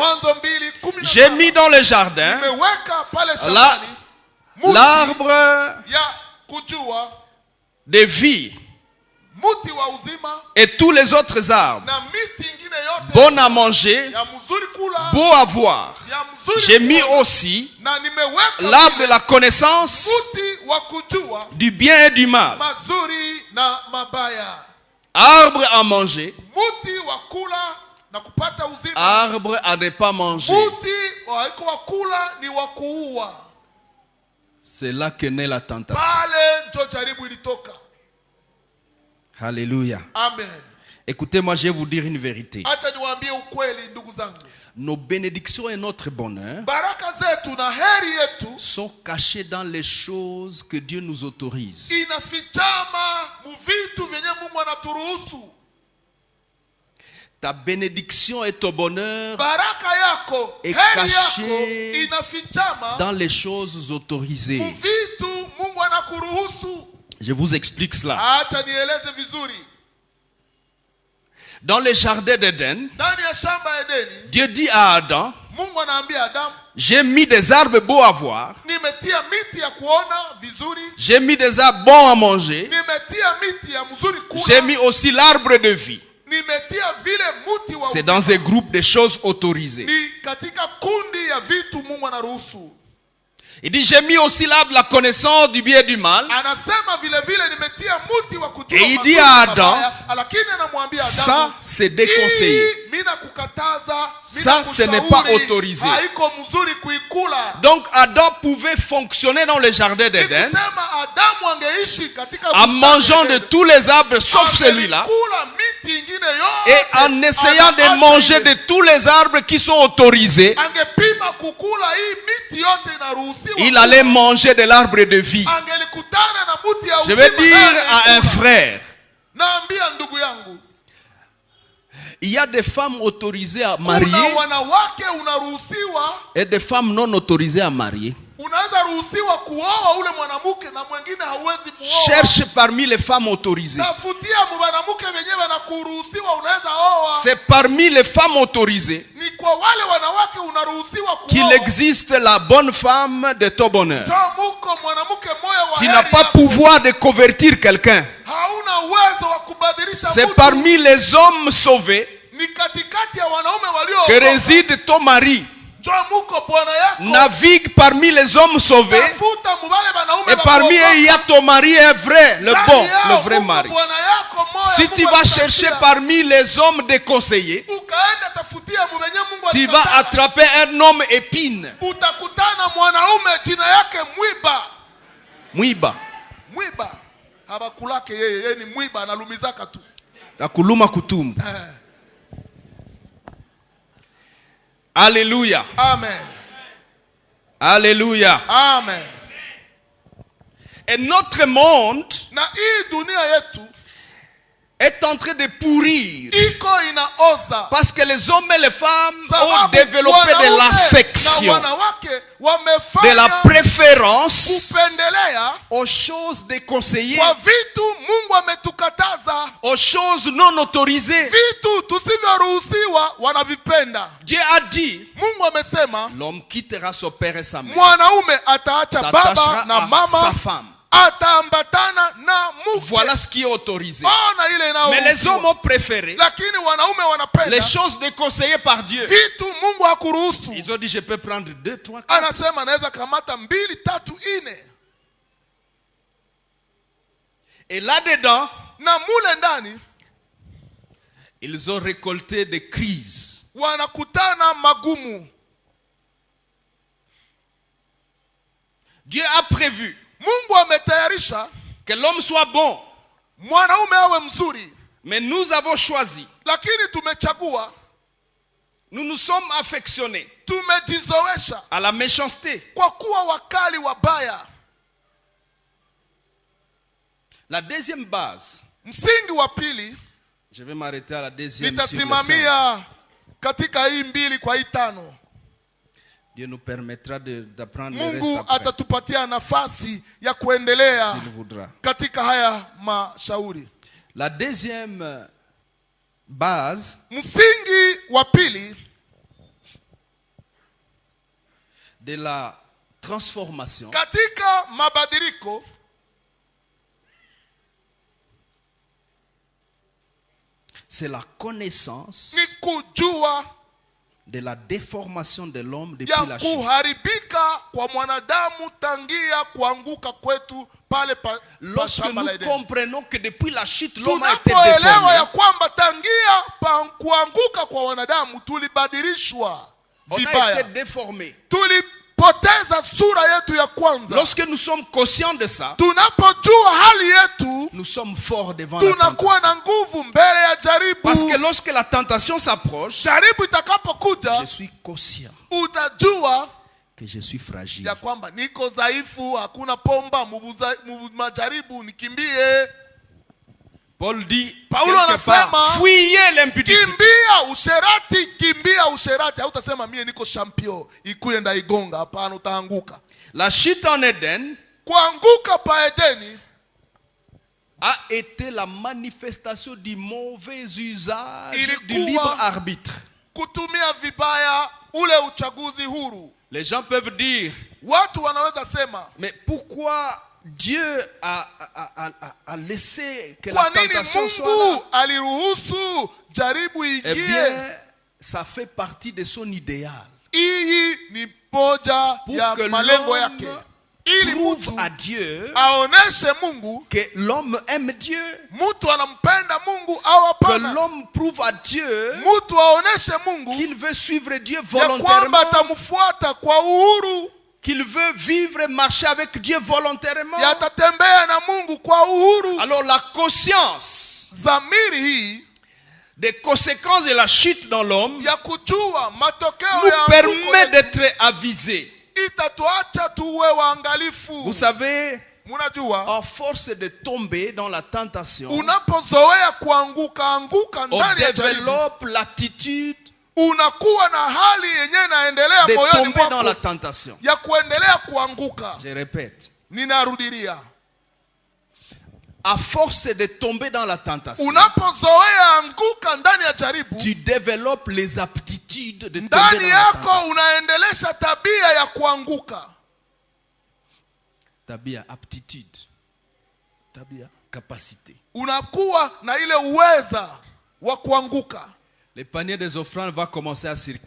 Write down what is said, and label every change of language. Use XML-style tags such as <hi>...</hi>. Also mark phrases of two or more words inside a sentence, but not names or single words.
<fr>J'ai mis dans le jardin l'arbre de vie et tous les autres arbres, bon à manger, beau à voir. J'ai mis aussi l'arbre de la connaissance du bien et du mal. Arbre à manger,</fr> <sw>muti wa kula na kupata uzima,</sw> <fr>arbre à ne pas manger.</fr> <sw>muti wa kula ni wa kuua.</sw> <fr>C'est là que naît la tentation.</fr> <sw>Pale ndio jaribu ilitoka.</sw> <fr>Alléluia. Amen. Écoutez-moi, je vais vous dire une vérité.</fr> <sw>Acha niwaambie ukweli ndugu zangu.</sw> <fr>Nos bénédictions et notre bonheur</fr> <sw>Baraka zetu na heri yetu</sw> <fr>sont cachés dans les choses que Dieu nous autorise.</fr> <sw>inafichama mu vitu vyenye Mungu anaturuhusu.</sw> <fr>Ta bénédiction et ton bonheur</fr> <sw>Baraka yako,</sw> <fr>est</fr> <sw>heri</sw> <fr>caché</fr> <sw>yako inafichama</sw> <fr>dans les choses autorisées.</fr> <sw>mu vitu Mungu anakuruhusu.</sw> <fr>Je vous explique cela.</fr> <sw>Acha nieleze vizuri.</sw> <fr>Dans le jardin d'Éden,</fr> <sw>Ndani ya shamba ya Edeni,</sw> <fr>Dieu dit à Adam,</fr> <sw>Mungu anaambia Adamu,</sw> <fr>j'ai mis des arbres beaux à voir,</fr> <sw>nimetia miti ya kuona vizuri,</sw> <fr>j'ai mis des arbres bons à manger,</fr> <sw>nimetia miti ya mzuri</sw> <fr>j'ai</fr> <sw>kula,</sw> <fr>mis aussi l'arbre de vie.</fr> <sw>nimetia vile muti wa</sw> <fr>C'est</fr> <sw>uzima.</sw> <fr>dans un groupe de choses autorisées.</fr> <sw>Ni katika kundi ya vitu Mungu anaruhusu.</sw> <fr>Il dit, j'ai mis aussi l'arbre de la connaissance du bien et du mal.</fr> <sw>Anasema vile vile nimetia muti wa kujua</sw> <fr>Et il dit</fr> <sw>mazuri</sw> <fr>à</fr> <sw>na</sw> <fr>Adam,</fr> <sw>mabaya, lakini anamwambia</sw> <fr>Ça,</fr> <sw>Adamu,</sw> <fr>c'est déconseillé.</fr> <sw>mimi nakukataza,</sw> <fr>Ça, ce n'est pas autorisé.</fr> <sw>haiko mzuri kuikula.</sw> <fr>Donc Adam pouvait fonctionner dans le jardin d'Éden</fr> <sw>Nikisema Adamu angeishi katika</sw> <fr>en</fr> <sw>bustani</sw> <fr>mangeant</fr> <sw>ya</sw> <fr>de</fr> <sw>Edeni,</sw> <fr>tous les arbres sauf celui-là</fr> <sw>angelikula miti ingine yote,</sw> <fr>et en essayant de</fr> <sw>anaacha</sw> <fr>manger</fr> <sw>ile.</sw> <fr>de tous les arbres qui sont autorisés,</fr> <sw>Angepima kukula hii miti yote inaruhusiwa.</sw> <fr>il allait manger de l'arbre de vie.</fr> <sw>Angelikutana na muti ya</sw> <fr>Je</fr> <sw>uzima.</sw> <fr>vais dire à un</fr> <sw>angekula.</sw> <fr>frère,</fr> <sw>Naambia ndugu yangu,</sw> <fr>il y a des femmes autorisées à</fr> <sw>kuna</sw> <fr>marier</fr> <sw>wanawake unaruhusiwa,</sw> <fr>et des femmes non autorisées à marier.</fr> <sw>unaweza ruhusiwa kuoa ule mwanamke na mwingine hauwezi muoa.</sw> <fr>Cherche parmi les femmes autorisées.</fr> <sw>Tafutia mwanamke wenyewe anakuruhusiwa, unaweza oa.</sw> <fr>C'est parmi les femmes autorisées</fr> <sw>Ni kwa wale wanawake unaruhusiwa</sw> <fr>qu'il</fr> <sw>kuoa.</sw> <fr>existe la bonne femme de ton bonheur.</fr> <sw>Njoo muko mwanamke moyo wa</sw> <fr>Tu</fr> <sw>heri</sw> <fr>n'as pas</fr> <sw>yako.</sw> <fr>pouvoir de convertir quelqu'un.</fr> <sw>Hauna uwezo wa kubadilisha</sw> <fr>C'est</fr> <sw>mtu.</sw> <fr>parmi les hommes sauvés</fr> <sw>Ni katikati ya wanaume walio</sw> <fr>que réside ton mari.</fr> <sw>Njoo muko bwana yako.</sw> <fr>Navigue parmi les hommes sauvés</fr> <sw>Tafuta mubale wanaume</sw> <fr>et parmi eux il y a ton mari est vrai, le bon, le vrai mari.</fr> <sw>Bwana yako moyo.</sw> <fr>Si tu vas chercher parmi les hommes déconseillés,</fr> <sw>ukaenda tafutia mwenye Mungu</sw> <fr>tu vas</fr> <sw>alikataa,</sw> <fr>attraper un homme épine.</fr> <sw>utakutana mwanaume jina yake mwiba. Mwiba. Mwiba habakulake yeye ni mwiba, analumizaka tu. Takuluma kutumbu.</sw> <fr>Alléluia. Amen. Alléluia. Amen. Et notre monde</fr> <sw>Na hii dunia yetu</sw> <fr>est en train de pourrir</fr> <sw>iko inaoza</sw> <fr>parce que les hommes et les femmes ont</fr> <sw>sababu</sw> <fr>développé de</fr> <sw>wanaume na</sw> <fr>l'affection,</fr> <sw>wanawake</sw> <fr>de</fr> <sw>wamefanya</sw> <fr>la préférence</fr> <sw>kupendelea</sw> <fr>aux choses déconseillées,</fr> <sw>kwa vitu Mungu ametukataza,</sw> <fr>aux choses non autorisées.</fr> <sw>vitu tusivyoruhusiwa wanavipenda.</sw> <fr>Dieu a dit,</fr> <sw>Mungu amesema</sw> <fr>l'homme quittera son père et sa mère,</fr> <sw>mwanaume ataacha baba</sw> <fr>s'attachera</fr> <sw>na</sw> <fr>à sa</fr> <sw>mama,</sw> <fr>femme.</fr> <sw>ataambatana na mke.</sw> <fr>Voilà ce qui est autorisé.</fr> <sw>Ona ile</sw> <fr>Mais les hommes</fr> <sw>inayoruhusiwa.</sw> <fr>ont préféré</fr> <sw>Lakini wanaume wanapenda</sw> <fr>les choses déconseillées par Dieu.</fr> <sw>vitu Mungu hakuruhusu.</sw> <fr>Ils ont dit, je peux prendre 2, 3, 4.</fr> <sw>Anasema naweza kamata 2, 3, 4.</sw> <fr>Et là-dedans,</fr> <sw>Na mule ndani</sw> <fr>ils ont récolté des crises.</fr> <sw>wanakutana magumu.</sw> <fr>Dieu a prévu</fr> <sw>Mungu ametayarisha</sw> <fr>que l'homme soit bon.</fr> <sw>mwanaume awe mzuri,</sw> <fr>Mais nous avons choisi.</fr> <sw>lakini tumechagua,</sw> <fr>Nous nous sommes affectionnés</fr> <sw>tumejizoesha</sw> <fr>à la méchanceté.</fr> <sw>kwa kuwa wakali wabaya.</sw> <fr>La deuxième base,</fr> <sw>Msingi wa pili</sw> <fr>je vais m'arrêter à la deuxième. Sur le 5.</fr> <sw>nitasimamia katika hii 2 kwa hii 5.</sw> <fr>Dieu nous permettra d'apprendre le reste</fr> <sw>Mungu</sw> <fr>après,</fr> <sw>atatupatia nafasi ya kuendelea</sw> <fr>s'il voudra.</fr> <sw>katika haya mashauri.</sw> <fr>La deuxième base</fr> <sw>Msingi wa pili</sw> <fr>de la transformation,</fr> <sw>katika mabadiliko</sw> <fr>c'est la connaissance</fr> <sw>ni kujua</sw> <fr>de la déformation de l'homme depuis</fr> <sw>ya</sw> <fr>la chute.</fr> <sw>kuharibika kwa mwanadamu tangia kuanguka kwetu pale pa</sw> <fr>Lorsque</fr> <sw>shamba la</sw> <fr>nous</fr> <sw>Edeni.</sw> <fr>comprenons que depuis la chute, l'homme a été</fr> <sw>Tunapoelewa ya</sw> <fr>déformé,</fr> <sw>kwamba tangia kuanguka kwa wanadamu tulibadilishwa</sw> <fr>on a été</fr> <sw>vibaya,</sw> <fr>déformé.</fr> <sw>tulipoteza sura yetu ya kwanza.</sw> <fr>Lorsque nous sommes conscients de ça,</fr> <sw>Tunapojua hali yetu,</sw> <fr>nous sommes forts devant la</fr> <sw>tunakuwa</sw> <fr>tentation.</fr> <sw>na nguvu mbele ya jaribu.</sw> <fr>Parce que lorsque la tentation s'approche,</fr> <sw>Jaribu itakapokuja,</sw> <fr>je suis conscient</fr> <sw>utajua</sw> <fr>que je suis fragile.</fr> <sw>ya kwamba niko dhaifu, hakuna pomba majaribu, nikimbie.</sw> <fr>Paul dit</fr> <sw>Paulo</sw> <fr>quelque part,</fr> <sw>anasema,</sw> <fr>fuyez l'impudicité.</fr> <sw>Kimbia usherati, kimbia usherati. Hautasema mie niko champion, ikuye ndaigonga. Hapana, utaanguka.</sw> <fr>La chute en Éden</fr> <sw>Kuanguka pa Edeni</sw> <fr>a été la manifestation du mauvais usage</fr> <sw>Ilikuwa</sw> <fr>du libre arbitre.</fr> <sw>kutumia vibaya ule uchaguzi huru.</sw> <fr>Les gens peuvent dire,</fr> <sw>Watu wanaweza sema,</sw> <fr>mais pourquoi Dieu a laissé que</fr> <sw>kwa</sw> <fr>la</fr> <sw>nini</sw> <fr>tentation soit</fr> <sw>Mungu</sw> <fr>là?</fr> <sw>aliruhusu jaribu</sw> <fr>Eh</fr> <sw>ingie?</sw> <fr>bien, ça fait partie de son idéal.</fr> <sw>Hii ni moja</sw> <fr>Pour</fr> <sw>ya</sw> <fr>que</fr> <sw>malengo</sw> <fr>l'homme</fr> <sw>yake, ili</sw> <fr>prouve</fr> <sw>mtu</sw> <fr>à Dieu</fr> <sw>aoneshe Mungu</sw> <fr>que l'homme aime Dieu.</fr> <sw>mtu anampenda Mungu au</sw> <fr>Que</fr> <sw>hapana.</sw> <fr>l'homme prouve à Dieu</fr> <sw>Mtu aoneshe Mungu</sw> <fr>qu'il veut suivre Dieu</fr> <sw>ya</sw> <fr>volontairement,</fr> <sw>kwamba atamfuata kwa uhuru,</sw> <fr>qu'il veut vivre et marcher avec Dieu volontairement.</fr> <sw>ya atatembea na Mungu kwa uhuru.</sw> <fr>Alors la conscience</fr> <sw>Dhamiri hii</sw> <fr>des conséquences de la chute dans l'homme</fr> <sw>ya kujua matokeo</sw> <fr>nous</fr> <sw>ya</sw> <fr>permet</fr> <sw>anguko</sw> <fr>d'être avisés.</fr> <sw>itatuacha tuwe waangalifu.</sw> <fr>Vous savez,</fr> <sw>Munajua,</sw> <fr>à force de tomber dans la tentation,</fr> <sw>unapozoea kuanguka</sw> <fr>on</fr> <sw>ndani ya jaribu,</sw> <fr>développe l'attitude</fr> <sw>unakuwa na hali yenyewe inaendelea</sw> <fr>de</fr> <sw>moyoni</sw> <fr>tomber dans la</fr> <sw>mwako</sw> <fr>tentation.</fr> <sw>ya kuendelea kuanguka.</sw> <fr>Je répète,</fr> <sw>Ninarudilia,</sw> <fr>à force de tomber dans la tentation,</fr> <sw>unapozoea anguka ndani ya jaribu,</sw> <fr>tu développes les aptitudes de tomber</fr> <sw>ndani</sw> <fr>dans la</fr> <sw>yako</sw> <fr>tentation.</fr> <sw>unaendelesha tabia ya kuanguka. Tabia, aptitude, Tabia,</sw> <fr>capacité.</fr> <sw>unakuwa na ile uweza wa kuanguka,</sw> <fr>Le panier des offrandes va commencer à circuler.</fr>